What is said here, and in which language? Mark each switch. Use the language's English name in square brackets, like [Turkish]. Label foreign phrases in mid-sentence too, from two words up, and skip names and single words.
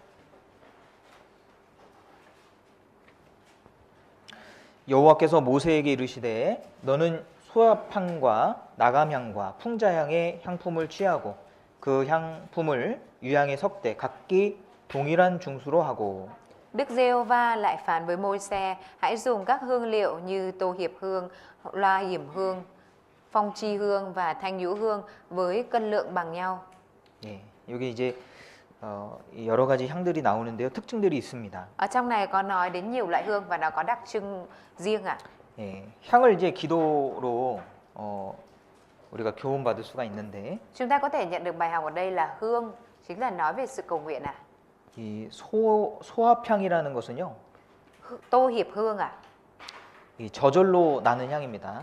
[Korean] 여호와께서 모세에게 이르시되 너는 소합향과 나감향과 풍자향의 향품을 취하고 그 향품을 유향의 석대 각기 동일한 중수로 하고 [Vietnamese] Đức Giê-hô-va lại phán với Môi-se hãy dùng các hương liệu như tô hiệp hương, loa yểm hương, phong chi hương và thanh nhũ hương với cân lượng bằng nhau. [Korean] 예, 여기 이제 여러 가지 향들이 나오는데요. 특징들이 있습니다. [Vietnamese] Ở trong này có nói đến nhiều loại hương và nó có đặc trưng riêng [Korean] 예, 향을 이제 기도로 우리가 교훈 받을 수가 있는데 [Vietnamese] Chúng ta có thể nhận được bài học ở đây là hương chính là nói về sự cầu nguyện [Korean] 이 소합향이라는 것은요. [Vietnamese] Tô hiệp hương [Korean] 이 저절로 나는 향입니다.